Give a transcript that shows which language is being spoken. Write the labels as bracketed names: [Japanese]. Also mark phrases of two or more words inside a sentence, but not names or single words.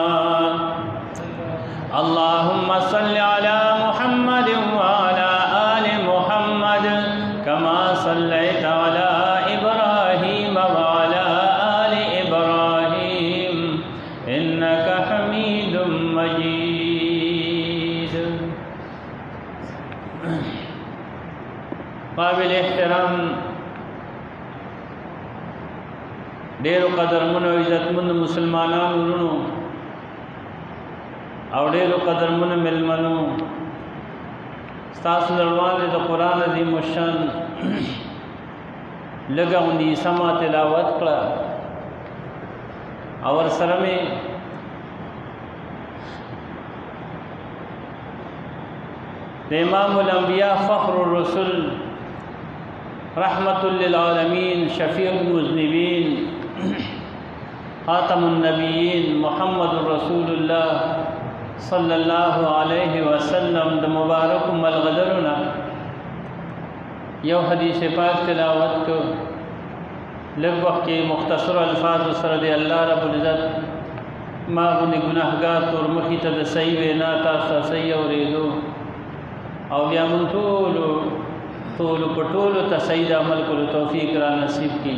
[Arabic] اللهم صل على محمد وعلى آل محمد كما صليت على إبراهيم وعلى آل إبراهيم إنك حميد مجيد. [Pashto] قابل احترام ډېرو قدرمنو او عزتمنو مسلمانانو ورونو او ډېرو قدرمنو مېلمنو، ستاسو نه وړاندې د قرآن عظیم الشان لږه غوندې سمه تلاوت کړه او ورسره مې [Arabic] د امام الانبیاء فخر الرسل رحمت للعالمین شفیع المذنبین خاتم النبیین محمد رسول الله صلی الله علیه وسلم [Pashto] د مبارک ملغلرونه یو حدیث پاک تلاوت کو لږ وخت کې مختصر الفاظ سره دی [Arabic] الله رب العزت [Pashto] ما غونې ګناهګار تور مخې ته د صحیح وینا تاسو صحیح اورېدو او بیا مونږ ټولو په ټولو ته صحیح د عمل کولو توفیق را نصیب کړي.